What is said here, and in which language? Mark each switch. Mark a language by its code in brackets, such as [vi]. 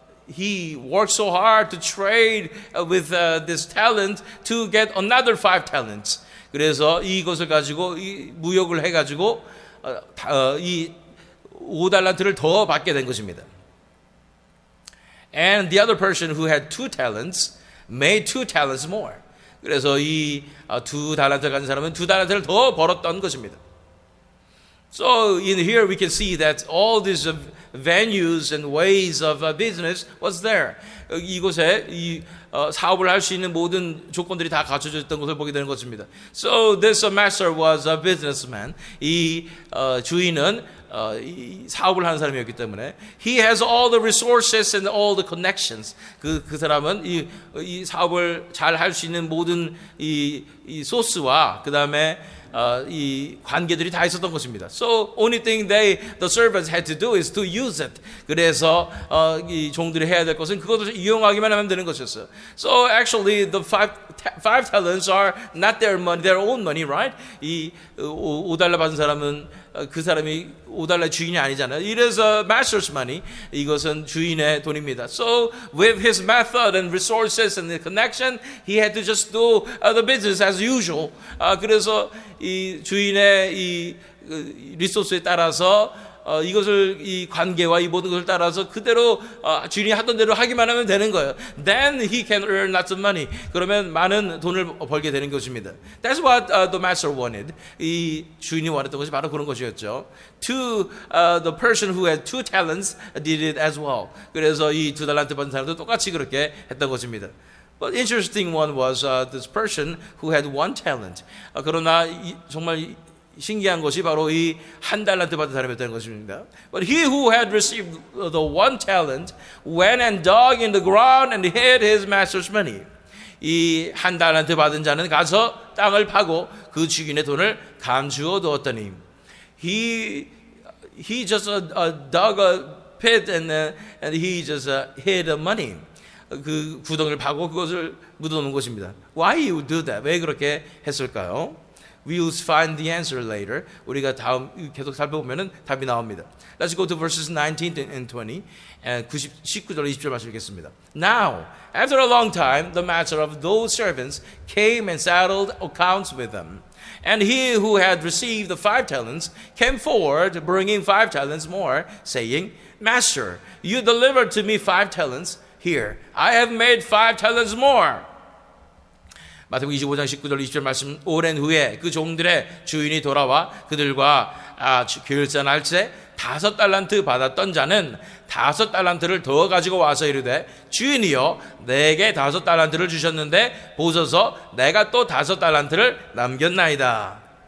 [en] He worked so hard to trade with this talent to get another 5 talents. [ko] 그래서 이것을 가지고 무역을 해가지고 이 5달란트를 더 받게 된 것입니다. [en] And the other person who had 2 talents made 2 talents more. [ko] 그래서 이 2달란트 가진 사람은 2달란트를 더 벌었던 것입니다. [en] So in here we can see that all these venues and ways of business was there. [ko] 이곳에 이 사업을 할 수 있는 모든 조건들이 다 갖춰져 있던 것을 보게 되는 것입니다. [en] So this master was a businessman. [ko] 이 주인은 이 사업을 하는 사람이었기 때문에 [en] he has all the resources and all the connections. [ko] 그 사람은 이 사업을 잘 할 수 있는 모든 이 소스와 그 다음에 이 관계들이 다 있었던 것입니다. [en] So only thing the servants had to do is to use it. [ko] 그래서 이 종들이 해야 될 것은 그것을 이용하기만 하면 되는 것이었어요. [en] So actually the 5 talents are not their money, their own money, right? [ko] 이 5달러 받은 사람은 그 사람이 5달러의 주인이 아니잖아요. [en] It is a master's money. [ko] 이것은 주인의 돈입니다. [en] So with his method and resources and the connection, he had to just do the business as usual. [ko] 그래서 이 주인의 이 리소스에 따라서 이것을 이 관계와 이 모든 것을 따라서 그대로 주인이 하던 대로 하기만 하면 되는 거예요. [en] Then he can earn lots of money. [ko] 그러면 많은 돈을 벌게 되는 것입니다. [en] That's what the master wanted. [ko] 이 주인이 원했던 것이 바로 그런 것이었죠. [en] The person who had 2 talents did it as well. [ko] 그래서 이 2달란트 받은 사람도 똑같이 그렇게 했던 것입니다. [en] But interesting one was this person who had 1 talent. [ko] 그러나 정말 신기한 것이 바로 이 1달란트 받은 사람이었다는 것입니다. [en] But he who had received the 1 talent went and dug in the ground and hid his master's money. [ko] 이 1달란트 받은 자는 가서 땅을 파고 그 주인의 돈을 감추어 두었더니. [en] He just dug a pit and he just hid the money. [ko] 그 구덩이를 파고 그것을 묻어놓은 것입니다. [en] Why you do that? [ko] 왜 그렇게 했을까요? [en] We'll find the answer later. [ko] 우리가 다음 계속 살펴보면은 답이 나옵니다. [en] Let's go to verses 19 and 20. [ko] 19절 20절 말씀 읽겠습니다. [en] Now, after a long time, the master of those servants came and settled accounts with them. And he who had received the 5 talents came forward, bringing 5 talents more, saying, Master, you delivered to me 5 talents. Here, I have made 5 talents more. [ko] 마태복음 25장 19절 20절 말씀, 오랜 후에 그 종들의 주인이 돌아와 그들과 결산할 때 5달란트 받았던 자는 5달란트를 더 가지고 와서 이르되, 주인이여 내게 5달란트를 주셨는데 보소서 내가 또 5달란트를 남겼나이다.